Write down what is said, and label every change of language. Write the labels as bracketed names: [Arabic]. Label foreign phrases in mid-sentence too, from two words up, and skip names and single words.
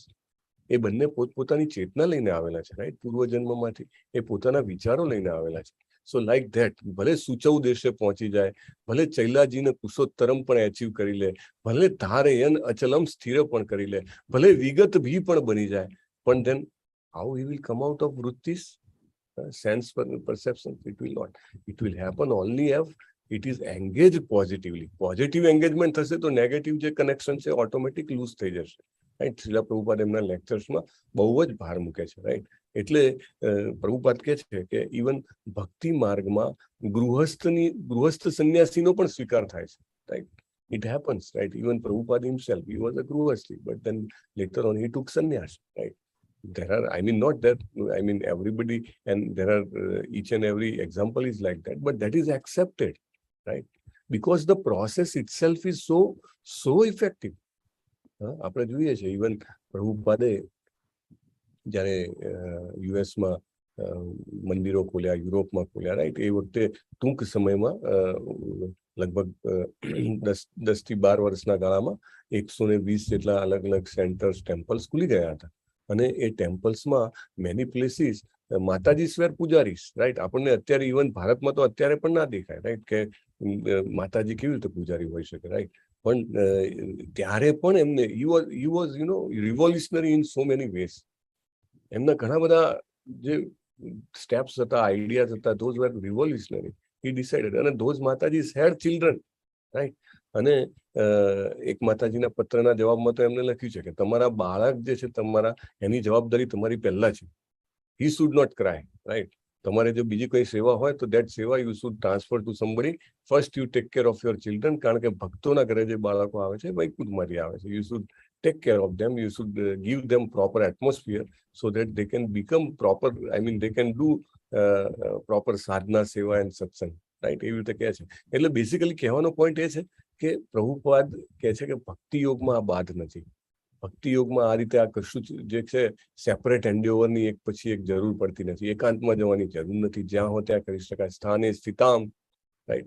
[Gujarati] એ બંને પોતપોતાની ચેતના લઈને આવેલા છે, રાઈટ? પૂર્વજન્મમાંથી એ પોતાના વિચારો લઈને આવેલા છે. [English] so like that, [Gujarati] ભલે સૂચવ દેશે પહોંચી જાય, ભલે ચૈલાજીને કુશોત્તરમ પણ એચીવ કરી લે, ભલે ધારયન અચલમ સ્થિર પણ કરી લે, ભલે વિગત ભી પણ બની જાય, પણ [English] then how he will come out of [Gujarati] વૃત્તિસ, [English] sense perception? It will not. It will happen only if it is engaged positively. Positive engagement [Gujarati] થશે તો નેગેટિવ જે કનેક્શન છે [English] automatic loose [Gujarati] થઈ જશે, રાઈટ? શ્રીલા પ્રભુપાદ એમના લેક્ચર્સમાં બહુ જ ભાર મૂકે છે, રાઈટ? એટલે પ્રભુપાદ કહે છે કે ઇવન ભક્તિ માર્ગમાં ગૃહસ્થ સંન્યાસીનો પણ સ્વીકાર થાય છે, રાઈટ? [English] It happens, right? Even Prabhupada himself, he was a grihasti, but then later on he took sannyas, right? There are, I mean, not that, I mean, everybody, and there are each and every example is like that, but that is accepted, right? Because the process itself is so effective. [Gujarati] આપણે જોઈએ છે ઇવન પ્રભુપાદે જ્યારે યુએસમાં મંદિરો ખોલ્યા, યુરોપમાં ખોલ્યા, રાઈટ? એ વખતે ટૂંક સમયમાં લગભગ 10 થી 12 વર્ષના ગાળામાં 120 જેટલા અલગ અલગ [English] centers, temples [Gujarati] ખુલી ગયા હતા. અને એ ટેમ્પલ્સમાં [English] many places [Gujarati] માતાજી સ્વેર પૂજારીસ, રાઈટ? આપણને અત્યારે ઇવન ભારતમાં તો અત્યારે પણ ના દેખાય, રાઈટ? કે માતાજી કેવી રીતે પૂજારી હોઈ શકે, રાઈટ? પણ ત્યારે પણ એમને [English] he was revolutionary in so many ways. [Gujarati] એમના ઘણા બધા જે સ્ટેપ્સ હતા, આઈડિયાઝ હતા, [English] those were revolutionary. He decided, and those Mataji's had children, right? [Gujarati] અને એક માતાજીના પત્રના જવાબમાં તો એમને લખ્યું છે કે તમારા બાળક જે છે, તમારા એની જવાબદારી તમારી પહેલા છે. [English] He should not cry, right? [Gujarati] તમારે જો બીજી કોઈ સેવા હોય તો that સેવા [English] you should transfer to somebody. First you take care of your children, [Gujarati] કારણ કે ભક્તોના ઘરે જે બાળકો આવે છે વૈકુંઠમાંથી આવે છે. [English] You should take care of them. You should give them proper atmosphere so that they can become proper, I mean they can do proper sadhana, seva and satsang, રાઈટ? [Gujarati] એવી રીતે કહે છે. એટલે બેસિકલી કહેવાનો પોઈન્ટ એ છે કે પ્રભુપાદ કહે છે કે ભક્તિ યોગમાં આ બાદ નથી. ભક્તિ યોગમાં આ રીતે આ કશું જે છે [English] separate handover [Gujarati] એક પછી એક જરૂર પડતી નથી. એકાંતમાં જવાની જરૂર નથી. જ્યાં હો ત્યાં કરી શકાય. સ્થાને સ્થિતામ, રાઈટ.